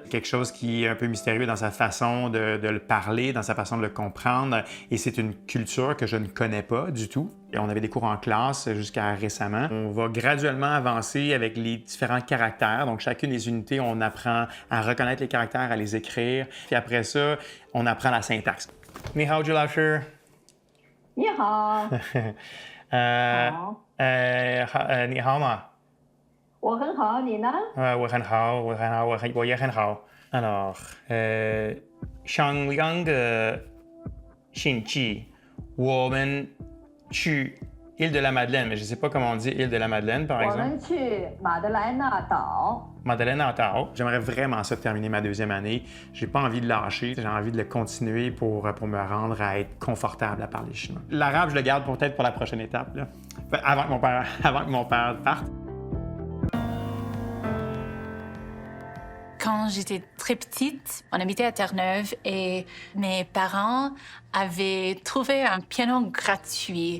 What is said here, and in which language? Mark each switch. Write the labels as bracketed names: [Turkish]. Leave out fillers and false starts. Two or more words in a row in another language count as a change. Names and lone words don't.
[French] Quelque chose qui est un peu mystérieux dans sa façon de le parler, dans sa façon de le comprendre. Et c'est une culture que je ne connais pas du tout. Et on avait des cours en classe jusqu'à récemment. On va graduellement avancer avec les différents caractères. Donc, chacune des unités, on apprend à reconnaître les caractères, à les écrire. Puis après ça, on apprend la syntaxe. [Chinese] 你好，Zhu 老师. 你好，好，你好吗？我很好，你呢？我很好，我也很好。 [French] Alors, [Chinese] 上两个星期，我们去 [French] Île de la Madeleine, mais je ne sais pas comment on dit Île de la Madeleine, par [Chinese] 我 [French] exemple. [Chinese] 们去马德莱纳岛。 [French] Madeleine Atao. J'aimerais vraiment ça terminer ma deuxième année. J'ai pas envie de lâcher, j'ai envie de le continuer pour me rendre à être confortable à parler chinois. L'arabe, je le garde peut-être pour la prochaine étape, là. Avant que mon père parte. Quand j'étais très petite, on habitait à Terre-Neuve et mes parents avaient trouvé un piano gratuit.